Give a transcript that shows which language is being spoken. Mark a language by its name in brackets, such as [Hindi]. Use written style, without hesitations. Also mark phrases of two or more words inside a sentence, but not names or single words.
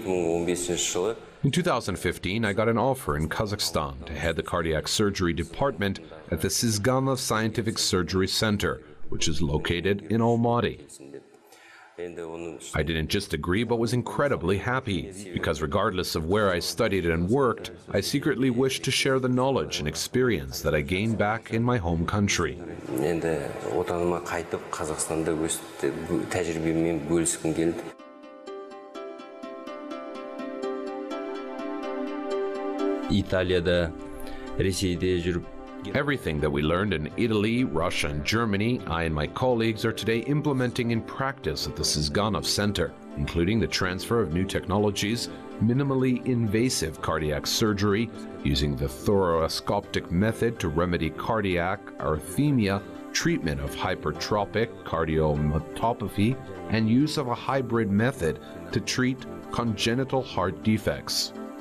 [English] In 2015, I got an offer in Kazakhstan to head the cardiac surgery department at the Sizganov Scientific Surgery Center, which is located in Almaty. I didn't just agree, but was incredibly happy, because regardless of where I studied and worked, I secretly wished to share the knowledge and experience that I gained back in my home country. [Kazakh] Италияда, Ресейде жүріп [English] Everything that we learned in Italy, Russia, and Germany, I and my colleagues are today implementing in practice at the Sizganov Center, including the transfer of new technologies, minimally invasive cardiac surgery, using the thoracoscopic method to remedy cardiac arrhythmia, treatment of hypertrophic cardiomyopathy, and use of a hybrid method to treat congenital heart defects.